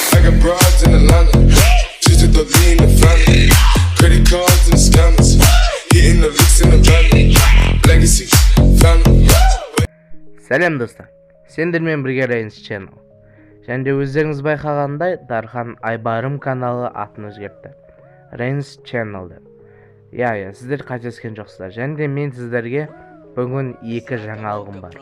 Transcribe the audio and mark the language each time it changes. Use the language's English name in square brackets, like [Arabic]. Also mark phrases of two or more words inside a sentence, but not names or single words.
[English] got broads in Atlanta, just to the lean the family. Credit cards and scammers, hitting the licks in the van. Legacies, family. [Kazakh] Сәлем достар, сендермен бірге Рейнс Channel. Және де өздеріңіз байқағандай, Дархан Айбарым каналы атын өзгертті. Рейнс Channel-ды. Я, сіздер қателескен жоқсыздар. Және де мен сіздерге бүгін екі жаңалығым бар.